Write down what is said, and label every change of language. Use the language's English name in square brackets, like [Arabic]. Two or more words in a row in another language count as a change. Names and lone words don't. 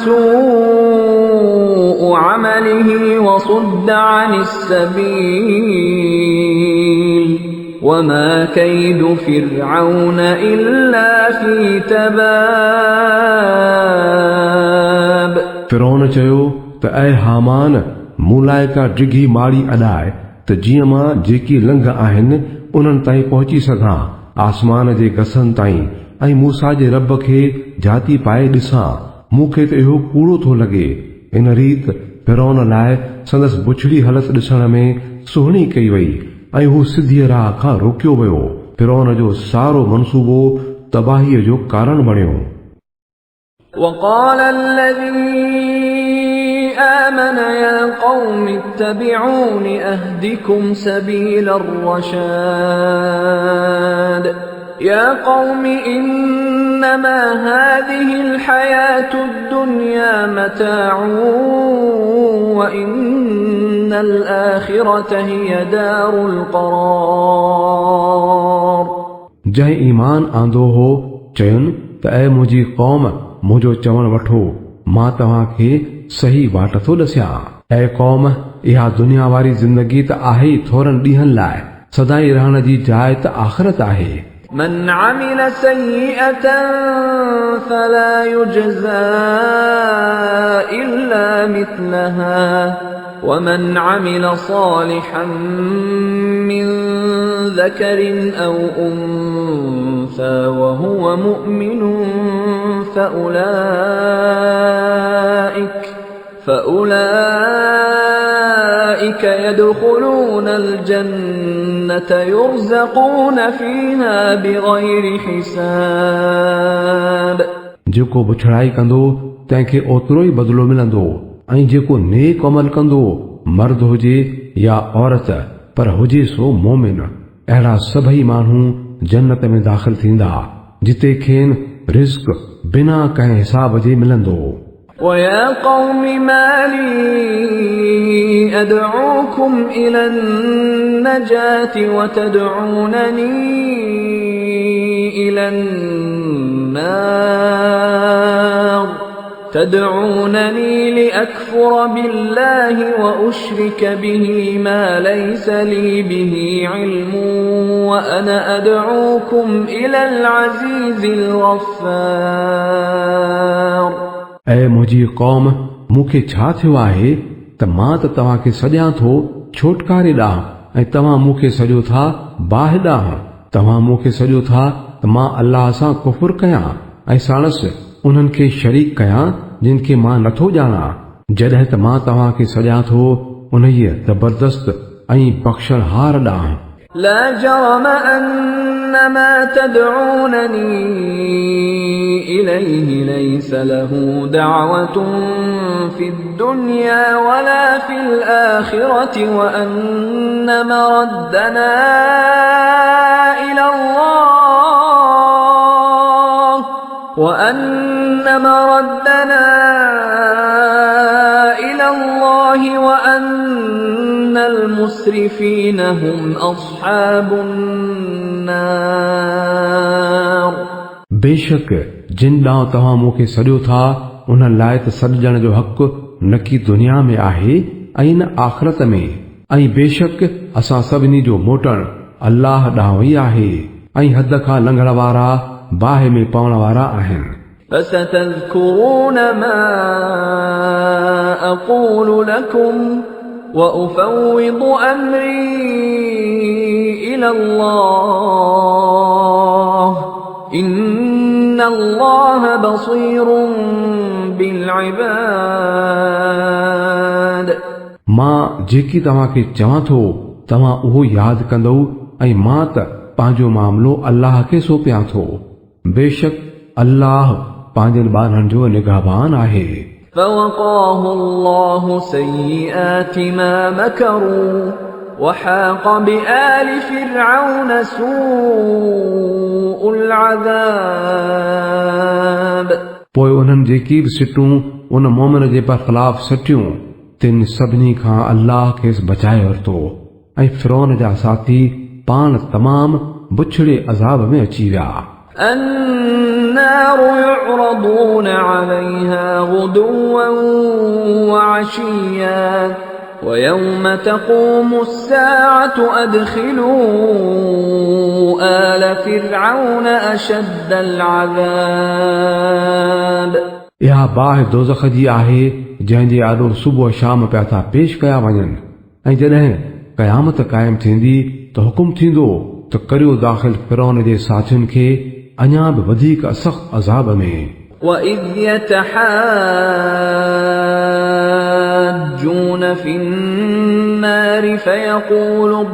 [Arabic] سوء عمله وصد عن السبيل وما كيد فرعون إلا في تباب। [Sindhi] फिरौन चयो त ऐ हामान मूं लाइ का डिघी माड़ी अॾाए त जीअं मां जेकी लंघ आहिनि उन्हनि ताईं पहुची सघां आसमान जे गसनि ताईं ऐं मूसा जे रब खे जाती पाए ॾिसां। मूंखे त इहो कूड़ो थो लॻे। इन रीत फिरौन लाइ संदसि बुछड़ी हालत ॾिसण में सुहिणी कई वई ऐं हू सिधीअ राह खां रोकियो वियो। फिरौन जो सारो मनसूबो तबाहीअ जो कारण बणियो। [Arabic] وقال الذي آمن يا قوم اتبعون أهدكم سبيل الرشاد يا قوم إنما هذه الحياة الدنيا متاع وإن الآخرة هي دار القرار। [Sindhi] जंहिं ईमान आंदो हो चयुनि त ऐ मुंहिंजी क़ौम मुंहिंजो चवण वठो मां तव्हांखे सही वाट थो ॾसियां। ऐ क़ौम इहा दुनिया वारी ज़िंदगी त आहे ई थोरनि ॾींहंनि लाइ सदाई रहण जी जाइ त आख़िरत आहे। [Arabic] من عمل سيئة فلا يجزى إلا مثلها ومن عمل صالحا من ذكر أو أنثى وهو مؤمن فأولئك يدخلون الجنة يرزقون فيها بغير حساب। [Sindhi] जेको बुछड़ाई कंदो तंहिंखे ओतिरो ई बदिलो मिलंदो ऐं जेको नेक अमल कंदो मर्द हुजे या औरत पर हुजे सो मोमिन अहिड़ा सभई माण्हू जन्नत में दाख़िल थींदा जिते खेनि रिज़्क़ बिना कंहिं हिसाब जे मिलंदो। [Arabic] ويا قوم ما لي أدعوكم إلى النجاة وتدعونني إلى النار تدعونني لأكفر بالله وأشرك به ما ليس لي به علم وأنا أدعوكم إلى العزيز الغفار। [Sindhi] ऐ मुंहिंजी क़ौम मूंखे छा थियो आहे त मां त तव्हांखे सॼां थो छोटकारे ॾांहुं ऐं तव्हां मूंखे सॼो था बाहि ॾांहुं। तव्हां मूंखे सॼो था त मां अल्लाह सां कुफुर कयां ऐं साणसि उन्हनि खे शरीक कयां जिन खे मां नथो ॼाणां जॾहिं त मां तव्हांखे सॼां थो उन्हीअ ज़बरदस्त ऐं बख़्शणहार ॾांहुं। [Arabic] لا جرم أن ما تدعونني إليه ليس له دعوة في الدنيا ولا في الآخرة وأن مردنا إلى الله وأن المسرفين هم أصحاب النار। [Sindhi] बेशक जिन ॾांहुं तव्हां मूंखे सॼो था उन लाइ त सॾजण जो हक़ न की दुनिया में आहे ऐं न आख़िरत में ऐं बेशक असां सभिनी जो मोटण अल्लाह ॾांहुं ई आहे ऐं हद खां लंघण वारा बाहि में पवण वारा आहिनि। [Arabic] فستذكرون ما أقول لكم وأفوض أمري إلى الله إن الله بصير بالعباد। [Sindhi] मां जेकी तव्हांखे चवां थो तव्हां उहो यादि कंदव ऐं मां त पंहिंजो मामिलो अल्लाह खे सौंपियां थो। बेशक अल्लाह पंहिंजनि ॿारनि जो निगहबान आहे। [Arabic] فوقاه الله سيئات ما مكروا وحاق بآل فرعون سوء العذاب। [Sindhi] पोइ उन्हनि जेकी बि सिटूं उन मोमिन जे पर ख़िलाफ़ सटियूं तिन सभिनी खां अल्लाह खेसि बचाए वरितो ऐं फिरौन जा साथी पाण तमामु बुछड़े अज़ाब में अची विया। [Arabic] النار يعرضون عليها غدوا وعشيا ويوم تقوم الساعة أدخلوا آل فرعون أشد العذاب। [Sindhi] इहा बाहि दोज़ख जी आहे जंहिंजे आॾो सुबुह शाम पिया था पेश कया वञनि ऐं जॾहिं क़यामत क़ाइमु थींदी त हुकुम थींदो त करियो दाख़िल फिरौन जे साथियुनि खे अञा बि वधीक सख़्त अज़ाब में। [Arabic] وَإِذْ يَتَحَاجُّونَ فِي النَّارِ فَيَقُولُ